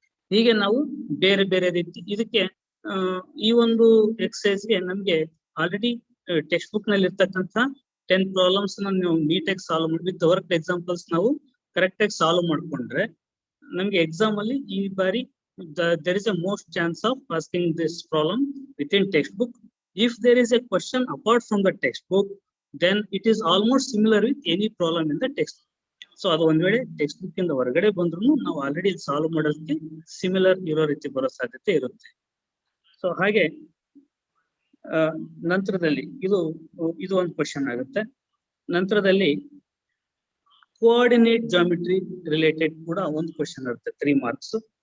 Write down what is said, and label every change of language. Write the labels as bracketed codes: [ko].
[kn] ಹೀಗೆ ನಾವು ಬೇರೆ ಬೇರೆ ರೀತಿ ಇದಕ್ಕೆ ಈ ಒಂದು ಎಕ್ಸರ್ಸೈಸ್ಗೆ ನಮ್ಗೆ ಆಲ್ರೆಡಿ ಟೆಕ್ಸ್ಟ್ ಬುಕ್ ನಲ್ಲಿ ಇರ್ತಕ್ಕಂಥ 10 ಪ್ರಾಬ್ಲಮ್ಸ್ ನಾವು ನೀಟಾಗಿ ಸಾಲ್ವ್ ಮಾಡಿ ವಿತ್ ವರ್ಕ್ ಎಕ್ಸಾಂಪಲ್ಸ್ ನಾವು ಕರೆಕ್ಟ್ ಆಗಿ ಸಾಲ್ವ್ ಮಾಡ್ಕೊಂಡ್ರೆ ನಮ್ಗೆ ಎಕ್ಸಾಮ್ ಅಲ್ಲಿ ಈ ಬಾರಿ [en] there is a most chance of asking this problem within textbook. If there is a question apart from the textbook, then it is almost similar with any problem in the textbook. [kn] So ಅದು ಒಂದ್ ವೇಳೆ text book ಇಂದ ಹೊರಗಡೆ ಬಂದ್ರು ನಾವು already solve ಮಾಡೋದಕ್ಕೆ similar ಇರೋ ರೀತಿ ಬರೋ ಸಾಧ್ಯತೆ ಇರುತ್ತೆ. ಸೊ ಹಾಗೆ ನಂತರದಲ್ಲಿ ಇದು ಒಂದು ಕ್ವಶನ್ ಆಗುತ್ತೆ. ನಂತರದಲ್ಲಿ ಕೋಆರ್ಡಿನೇಟ್ ಜಾಮಿಟ್ರಿ ರಿಲೇಟೆಡ್ ಕೂಡ ಒಂದು ಕ್ವಶನ್ ಇರುತ್ತೆ, 3 ಮಾರ್ಕ್ಸ್.